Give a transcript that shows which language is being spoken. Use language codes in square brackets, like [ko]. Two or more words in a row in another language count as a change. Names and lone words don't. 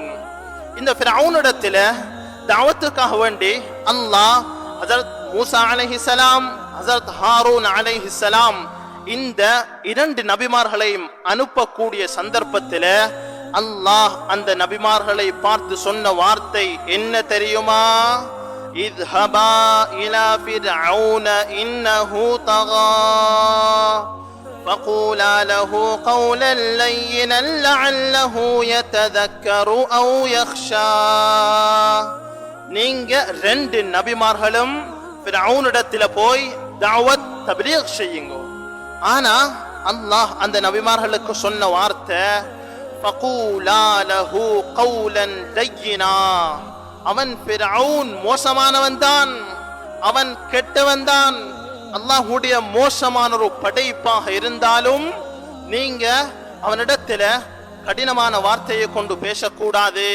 [ta] இந்த ஃபிரௌனிடத்துல தஅவத்துக்காக வேண்டி அல்லாஹ் ஹஜரத் மூசா அலைஹிஸ்ஸலாம், ஹஜரத் ஹாரூன் அலைஹிஸ்ஸலாம் இந்த இரண்டு நபிமார்களையும் அனுப்பக்கூடிய சந்தர்ப்பத்தில் அல்லாஹ் அந்த நபிமார்களை பார்த்து சொன்ன வார்த்தை என்ன தெரியுமா? [ar] اذهبا إلى فرعون إنه طغى فقولا له قولا لينا لعله يتذكر أو يخشى. [ta] நீங்க ரெண்டு நபிமார்களும் ஃபிர்அவுனிடத்தில போய் தஅவத் தப்லீக் செய்யுங்க. ஆனா அல்லாஹ் அந்த நபிமார்களுக்கு சொன்ன வார்த்தை [ar] فقولا له قولا لينا. [ta] அவன் ஃபிர்அவுன் மோசமானவன் தான், அவன் கெட்டவன் தான், அல்லாஹ்வுடைய மோசமான ஒரு படைப்பாக இருந்தாலும் நீங்க அவனிடத்துல கடினமான வார்த்தையை கொண்டு பேசக்கூடாது.